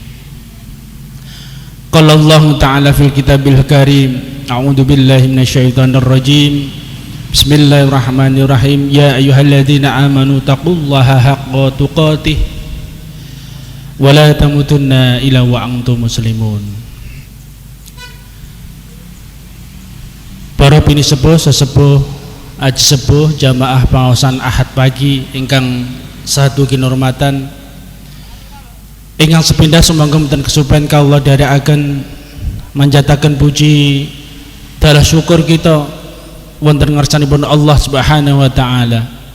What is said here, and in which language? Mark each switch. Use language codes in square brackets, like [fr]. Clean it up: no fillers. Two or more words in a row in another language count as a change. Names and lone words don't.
[ar] قال الله تعالى في الكتاب الكريم، أعوذ بالله من الشيطان الرجيم. بسم الله الرحمن الرحيم. يا أيها الذين آمنوا اتقوا الله حق تقاته ولا تموتن إلا وأنتم مسلمون. [jv] Para bini sepuh sesepuh aji sepuh jamaah pangaosan Ahad pagi ingkang satu kinurmatan ingkang sepindah sumangga mboten kesupen kawula dherekaken manjataken puji dalah syukur kita wonten ngarsanipun [ar] الله سبحانه وتعالى.